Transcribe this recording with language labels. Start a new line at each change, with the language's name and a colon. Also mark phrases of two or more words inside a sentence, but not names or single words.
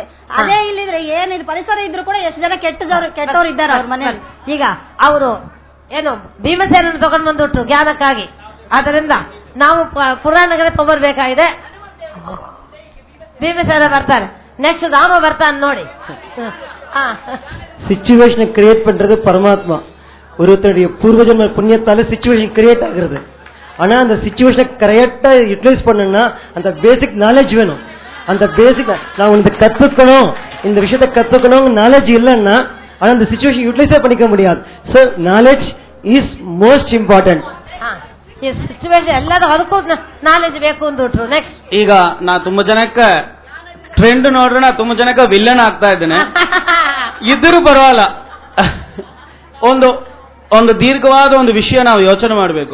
Kannada: ಅದೇ ಇಲ್ಲಿದ್ರೆ ಏನಿಲ್ಲ, ಪರಿಸರ ಇದ್ರು ಕೂಡ ಎಷ್ಟು ಜನ ಕೆಟ್ಟವ್ರು ಇದ್ದಾರೆ ಅವ್ರ ಮನೆಯಲ್ಲಿ. ಈಗ ಅವರು ಏನು ಭೀಮಸೇನನ್ನು ತಗೊಂಡು ಬಂದ್ಬಿಟ್ರು ಜ್ಞಾನಕ್ಕಾಗಿ. ಆದ್ದರಿಂದ ನಾವು ಪುರಾಣಗಳೇ ತಗೊಳ್ಬೇಕಾಗಿದೆ. ಭೀಮಸೇನ ಬರ್ತಾರೆ, ನೆಕ್ಸ್ಟ್ ರಾಮ ಬರ್ತಾನೆ ನೋಡಿ.
English: situation create
Tamil: பண்றது பரமாத்மா. ஒருத்தருடைய பூர்வ ஜென்ம புண்ணியத்தால
English: situation create
Tamil: ஆகுறது. ஆனா அந்த சிச்சுவேஷனை
English: correct utilize
Tamil: பண்ணணும்னா அந்த
English: basic knowledge
Tamil: வேணும். அந்த பேசிக் நான் இந்த கத்துக்கணும், இந்த விஷயத்தை கத்துக்கணும் நாலேஜ் இல்லைன்னா ஆனா அந்த
English: situation utilize
Tamil: பண்ணிக்க முடியாது.
English: So knowledge is most important.
Kannada: ಈ ಸಿಚುವೇಶನ್ ಎಲ್ಲದೂ ಅದಕ್ಕೂ ನಾಲೆಜ್ ಬೇಕು ಅಂದ್ಬಿಟ್ರು. ನೆಕ್ಸ್ಟ್ ಈಗ ನಾ ತುಂಬಾ ಜನಕ್ಕೆ ಟ್ರೆಂಡ್ ನೋಡ್ರೆ ನಾ ತುಂಬಾ ಜನಕ್ಕೆ ವಿಲ್ಲನ್ ಆಗ್ತಾ ಇದ್ದೇನೆ. ಇದ್ರೂ ಪರವಾಗಿಲ್ಲ. ಒಂದು ದೀರ್ಘವಾದ ಒಂದು ವಿಷಯ ನಾವು ಯೋಚನೆ ಮಾಡಬೇಕು.